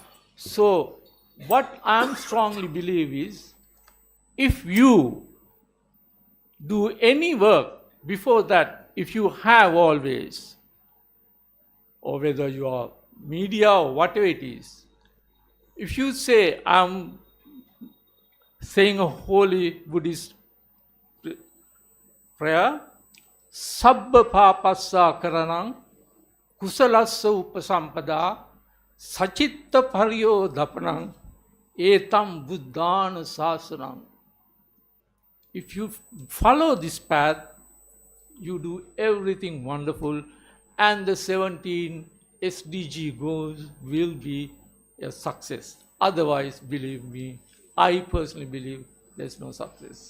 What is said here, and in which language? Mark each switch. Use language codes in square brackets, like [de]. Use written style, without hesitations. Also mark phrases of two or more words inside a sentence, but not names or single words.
[en] So, what I strongly believe is, if you do any work before that, if you have always, or whether you are media or whatever it is, if you say, I'm saying a holy Buddhist prayer, [pi] Sabba papassa karanang kusalassa upasampada sachitta pariyo dhapanang etam buddhana sasanam. [en] If you follow this path, you do everything wonderful, and the 17 SDG goals will be a success. Otherwise, believe me, I personally believe there's no success.